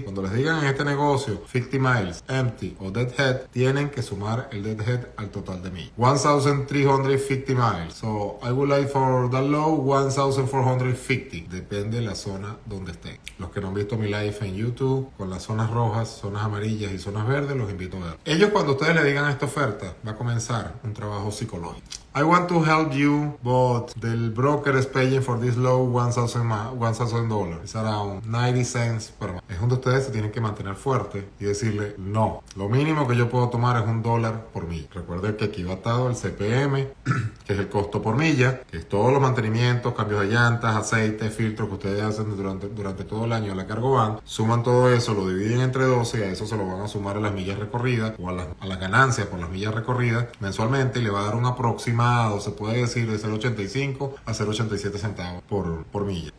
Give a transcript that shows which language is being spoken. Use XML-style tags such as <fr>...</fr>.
<es>Cuando les digan en este negocio</es> <en>50 miles empty</en> <es>o deadhead, tienen que sumar el deadhead al total de millas.</es> <en>1,350 miles. So, I would like for that low 1,450.</en> <es>Depende de la zona donde estén. Los que no han visto mi live en YouTube, con las zonas rojas, zonas amarillas y zonas verdes, los invito a ver. Ellos, cuando ustedes le digan esta oferta, oferta, va a comenzar un trabajo psicológico.</es> <en>I want to help you, but the broker is paying for this low $1,000. It's around 90 cents per month.</en> <es>Es donde ustedes se tienen que mantener fuerte y decirle, no, lo mínimo que yo puedo tomar es $1 por milla. Recuerden que aquí va atado el CPM, que es el costo por milla, que es todos los mantenimientos, cambios de llantas, aceite, filtros que ustedes hacen durante todo el año a la Cargovan. Suman todo eso, lo dividen entre 12 y a eso se lo van a sumar a las millas recorridas o a las ganancias por las millas recorridas mensualmente y le va a dar un aproximado, se puede decir, de 0.85 a 0.87 centavos por milla.</es>